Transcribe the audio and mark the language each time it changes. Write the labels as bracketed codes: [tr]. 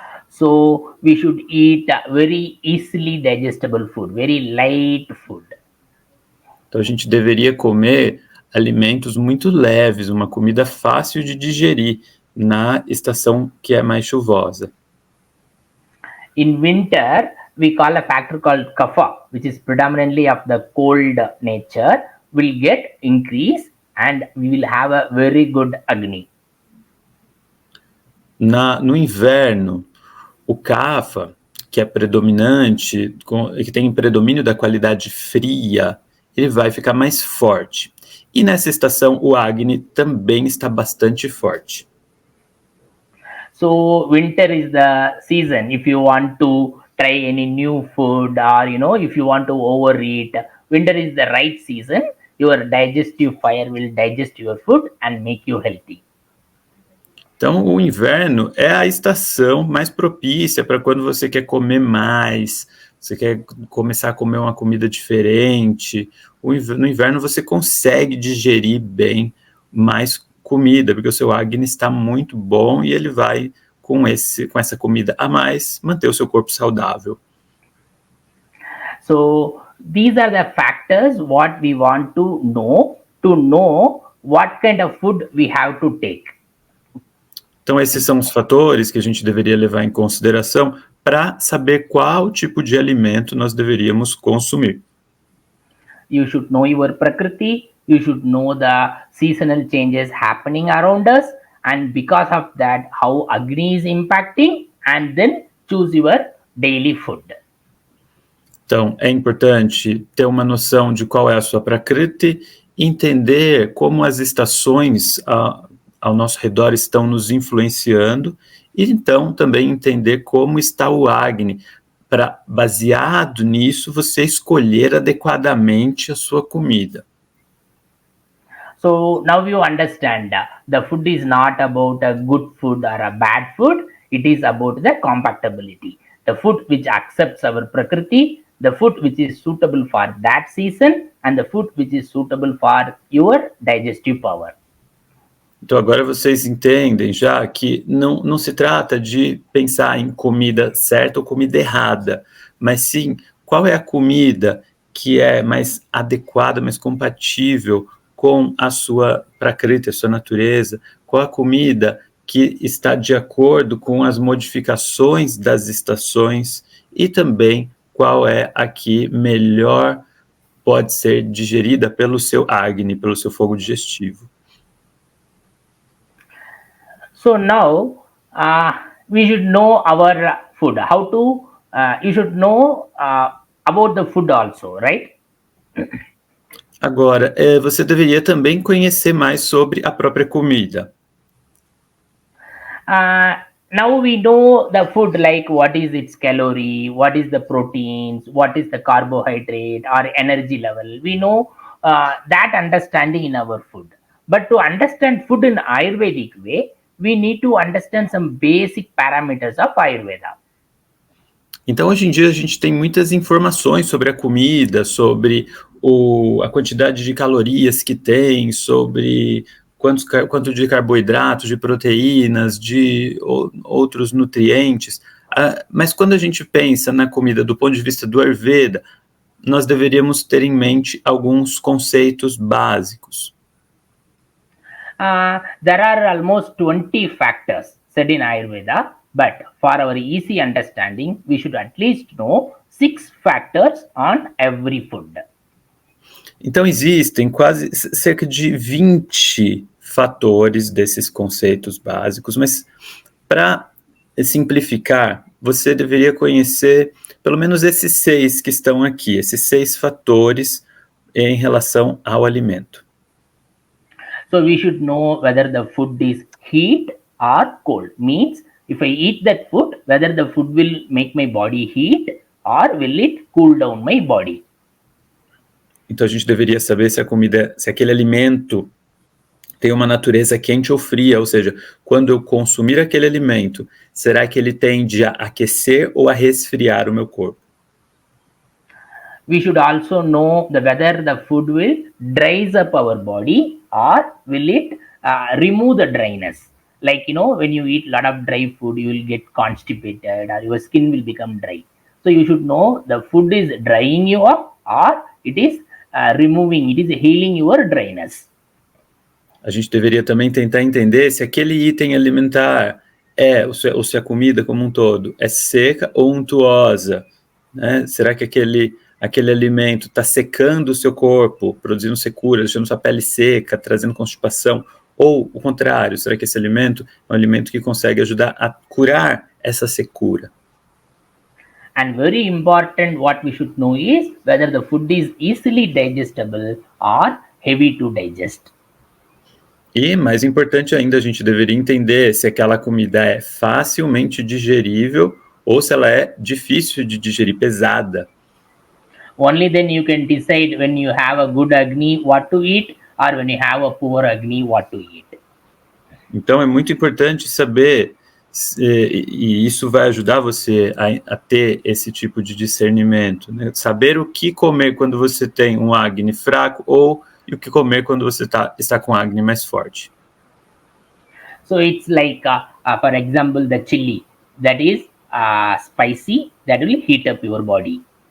[en] So we should eat very easily digestible food, very light food. [pt] Então a gente deveria comer alimentos muito leves, uma comida fácil de digerir na estação que é mais chuvosa. [en] In winter, we call a factor called kapha, which is predominantly of the cold nature, will get increase and we will have a very good Agni. [pt] No inverno, o Kapha, que é predominante, que tem predomínio da qualidade fria, ele vai ficar mais forte. E nessa estação, o Agni também está bastante forte. [en] So winter is the season if you want to try any new food, or if you want to overeat, winter is the right season. Your digestive fire will digest your food and make you healthy. [pt] Então, o inverno é a estação mais propícia para quando você quer comer mais, você quer começar a comer uma comida diferente. No inverno você consegue digerir bem mais comida, porque o seu Agni está muito bom e ele vai, com essa comida a mais, manter o seu corpo saudável. [en] So, these are the factors what we want to know what kind of food we have to take. [pt] Então, esses são os fatores que a gente deveria levar em consideração para saber qual tipo de alimento nós deveríamos consumir. [en] You should know your Prakriti, you should know the seasonal changes happening around us, and because of that, how Agni is impacting, and then choose your daily food. [pt] Então, é importante ter uma noção de qual é a sua Prakriti, entender como as estações ao nosso redor estão nos influenciando, e então também entender como está o Agni, para, baseado nisso, você escolher adequadamente a sua comida. [en] So now you understand the food is not about a good food or a bad food, it is about the compatibility. The food which accepts our Prakriti, the food which is suitable for that season, and the food which is suitable for your digestive power. [pt] Então agora vocês entendem já que não se trata de pensar em comida certa ou comida errada, mas sim qual é a comida que é mais adequada, mais compatível com a sua prakriti, a sua natureza, qual a comida que está de acordo com as modificações das estações e também qual é a que melhor pode ser digerida pelo seu Agni, pelo seu fogo digestivo. [en] So now we should know our food. How to? You should know about the food also, right? [pt] Agora, você deveria também conhecer mais sobre a própria comida. [en] Now we know the food, like what is its calorie, what is the proteins, what is the carbohydrate or energy level. We know that understanding in our food. But to understand food in Ayurvedic way, we need to understand some basic parameters of Ayurveda. [pt] Então, hoje em dia, a gente tem muitas informações sobre a comida, sobre a quantidade de calorias que tem, sobre quanto de carboidratos, de proteínas, de outros nutrientes. Mas quando a gente pensa na comida do ponto de vista do Ayurveda, nós deveríamos ter em mente alguns conceitos básicos. [en] There are almost 20 factors said in Ayurveda, but for our easy understanding, we should at least know 6 factors on every food. [pt] Então, existem quase cerca de 20 fatores desses conceitos básicos, mas para simplificar, você deveria conhecer pelo menos esses 6 que estão aqui, esses 6 fatores em relação ao alimento. [en] So we should know whether the food is heat or cold. Means if I eat that food, whether the food will make my body heat or will it cool down my body. [pt] Então a gente deveria saber se a comida, se aquele alimento tem uma natureza quente ou fria, ou seja, quando eu consumir aquele alimento, será que ele tende a aquecer ou a resfriar o meu corpo? [en] We should also know whether the food will dries up our body or will it remove the dryness. Like, when you eat a lot of dry food, you will get constipated or your skin will become dry. So you should know the food is drying you up or it is removing, it is healing your dryness. [pt] A gente deveria também tentar entender se aquele item alimentar ou se a comida como um todo é seca ou untuosa, né? Será que aquele alimento está secando o seu corpo, produzindo secura, deixando sua pele seca, trazendo constipação? Ou o contrário, será que esse alimento é um alimento que consegue ajudar a curar essa secura? [en] And very important, what we should know is whether the food is easily digestible or heavy to digest. [pt] E, mais importante ainda, a gente deveria entender se aquela comida é facilmente digerível ou se ela é difícil de digerir, pesada. [en] Only then you can decide when you have a good Agni what to eat or when you have a poor Agni what to eat. [pt] Então é muito importante saber, e isso vai ajudar você a ter esse tipo de discernimento, né? Saber o que comer quando você tem um Agni fraco ou o que comer quando você está com Agni mais forte. [en] So it's like, for example, the chili that is spicy, that will heat up your body.